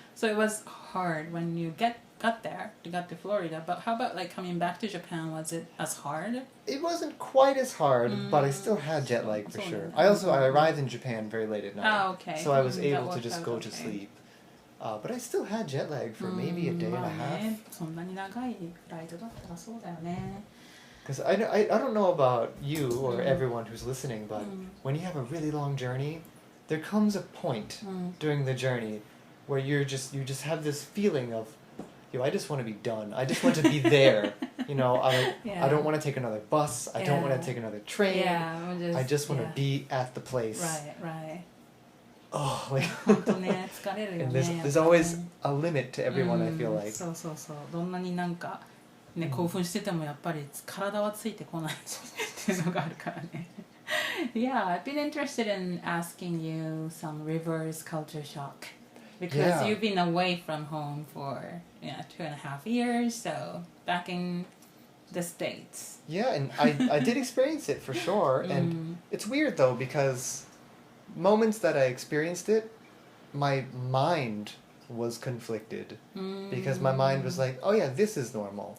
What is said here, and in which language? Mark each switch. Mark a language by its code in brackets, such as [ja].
[en] So it was hard when you got to Florida. But how about like coming back to Japan? Was it as hard? It wasn't quite as hard, but I still had jet lag for sure. I arrived in Japan very late at night. Okay. So I was able to just go to sleep. But I still had jet lag for maybe a day and a half. [ja] そんなに長いフライトだったらそうだよね. [en] Because I don't know about you or everyone who's listening, but when you have a really long journey, there comes a point during the journey where you just have this feeling of, I just want to be done. I just want to be there. I don't want to take another bus. I don't want to take another train. I just want to be at the place. Right. Oh, like [ja] 本当ね、疲れるよ [en] and [ja] ね。 [en] there's always a limit to everyone, I feel like. [ja] そう。どんなになんかね、興奮しててもやっぱり体はついてこないっていうのがあるからね。 [en] Yeah, I've been interested in asking you some reverse culture shock because you've been away from home for 2.5 years, so back in the States. Yeah, and I did experience it for sure, and it's weird though because moments that I experienced it, my mind was conflicted because my mind was like, oh yeah, this is normal.